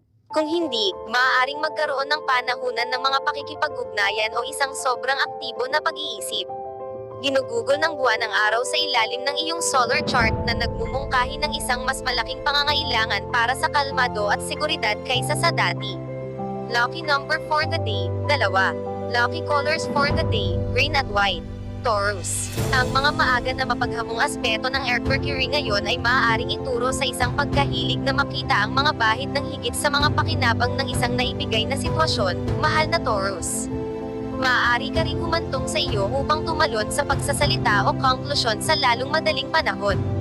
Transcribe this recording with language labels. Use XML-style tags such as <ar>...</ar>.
<tl>Kung hindi, maaaring magkaroon ng panahunan ng mga pakikipag-ugnayan o isang sobrang aktibo na pag-iisip. Ginugugol ng buwan ang araw sa ilalim ng iyong solar chart na nagmumungkahi ng isang mas malaking pangangailangan para sa kalmado at seguridad kaysa sa dati.</tl> <en>Lucky number for the day, 2. Lucky colors for the day, green at white.</en> <tl>Taurus. Ang mga maaga na mapaghamong aspeto ng Mercury ngayon ay maaaring ituro sa isang pagkahilig na makita ang mga bahid ng higit sa mga pakinabang ng isang naibigay na sitwasyon, mahal na Taurus. Maaari ka ring humantong sa iyo upang tumalon sa pagsasalita o konklusyon sa lalong madaling panahon.</tl>